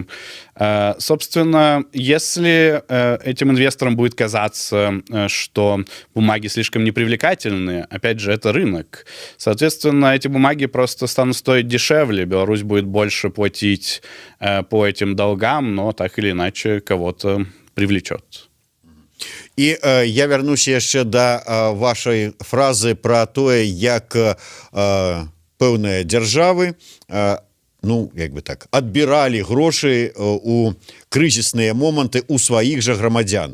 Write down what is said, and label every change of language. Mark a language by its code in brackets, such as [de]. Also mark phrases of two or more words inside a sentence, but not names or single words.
[ru] Собственно, если этим инвесторам будет казаться, что бумаги слишком непривлекательны, опять же, это рынок. Соответственно, эти бумаги просто станут стоить дешевле, Беларусь будет больше платить по этим долгам, но так или иначе кого-то привлечет. [be] І я вярнуся яшчэ да вашай фразы пра тое, як пэўныя дзяржавы ну, як бы так, адбіралі грошы у крызісныя моманты у сваіх жа грамадзян.